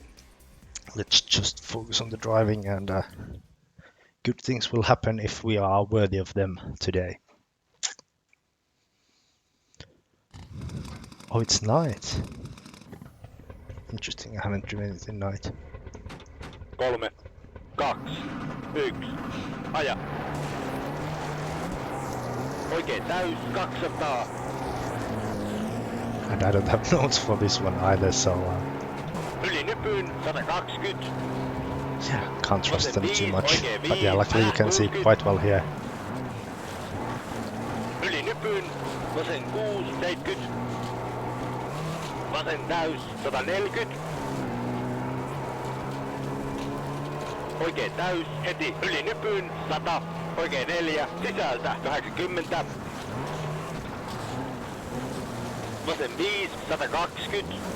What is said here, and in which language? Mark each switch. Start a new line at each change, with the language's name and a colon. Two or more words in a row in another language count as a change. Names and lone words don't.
English: Let's just focus on the driving, and good things will happen if we are worthy of them today. Oh, it's night. Interesting, I haven't driven it in night. 3, 2, 1,
Finnish: aja. Oikein täys, 200.
English: And I don't have notes for this one either, so
Finnish: Yli nypyn, 120.
English: yeah, can't trust them too much. But yeah, luckily you can see quite well here.
Finnish: Yli nypyn, vasen 6, 70. Vasen täys, 140. Oikein täys, heti yli nypyn, 100. Oikein 4, sisältä 80. Vasen 5, 120.